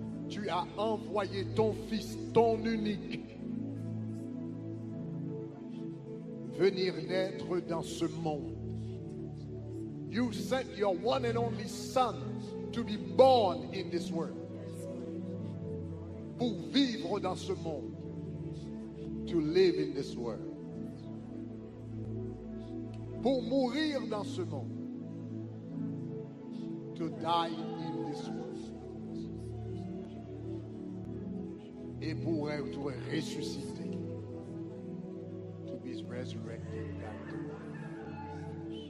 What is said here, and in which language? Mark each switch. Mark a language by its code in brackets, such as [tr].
[fr] Tu as envoyé ton Fils, ton unique, venir naître dans ce monde. [en] You sent your one and only Son to be born in this world. [fr] Pour vivre dans ce monde. [en] To live in this world. [fr] Pour mourir dans ce monde. [en] To die in this world. [fr] Et pour être ressuscité. [en] To be resurrected back to life.